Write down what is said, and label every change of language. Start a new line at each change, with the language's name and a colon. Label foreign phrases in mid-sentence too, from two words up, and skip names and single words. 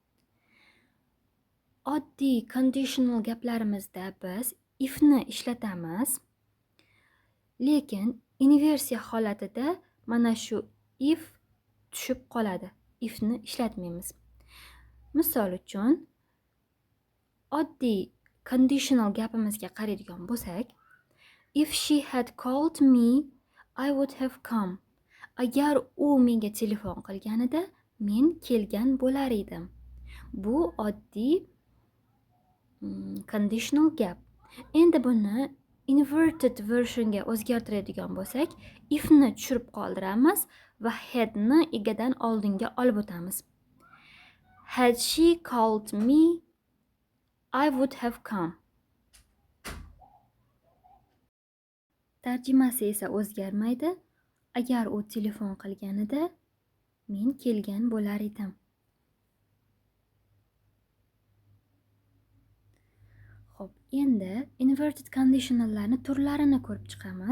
Uzbek: Oddiy conditional gaplarimizda biz ifni ishlatamiz, lekin inversiya holatida mana shu if tushib qoladi. Ifni ishlatmaymiz. Misol uchun, oddiy conditional gapimizga qaraydigan bo'lsak,
English: if she had called me, I would have come.
Uzbek: Agar u menga telefon qilganida, men kelgan bo'lar edim. Bu oddiy conditional gap. Endi buni inverted versionga o'zgartiradigan bo'lsak, ifni tushirib qoldiramiz va hadni egadan oldinga olib o'tamiz.
English: Had she called me, I would have come.
Uzbek: Tarjimasi esa o'zgarmaydi. Agar u telefon qilganida, men kelgan bo'lar edim. Xo'p, endi inverted conditionallarni turlarini ko'rib chiqamiz.